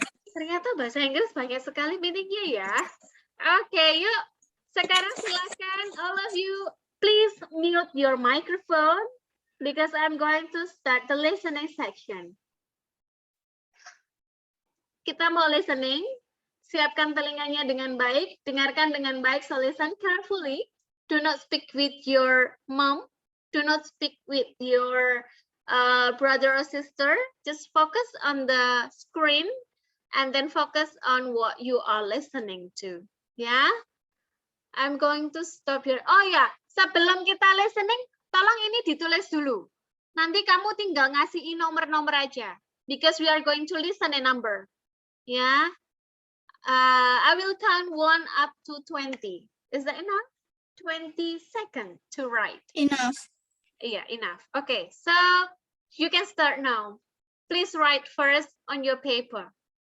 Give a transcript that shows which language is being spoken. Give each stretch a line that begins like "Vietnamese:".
Indonesian: Ternyata bahasa Inggris banyak sekali meaningnya ya. Oke, yuk. Sekarang silakan
English: all of you please mute your microphone because I'm going to start the listening section.
Indonesian: Kita mau listening. Siapkan telinganya dengan baik, dengarkan dengan baik,
English: so listen carefully. Do not speak with your mom. Do not speak with your brother or sister. Just focus on the screen and then focus on what you are listening to. Ya, I'm going to stop here.
Indonesian: Oh ya, sebelum kita listening, tolong ini ditulis dulu. Nanti kamu tinggal ngasihin nomor-nomor aja.
English: Because we are going to listen a number. Ya, I will count 1 up to 20. Is that enough? 20 seconds to write. Enough. Yeah, enough. Okay, so you can start now. Please write first on your paper.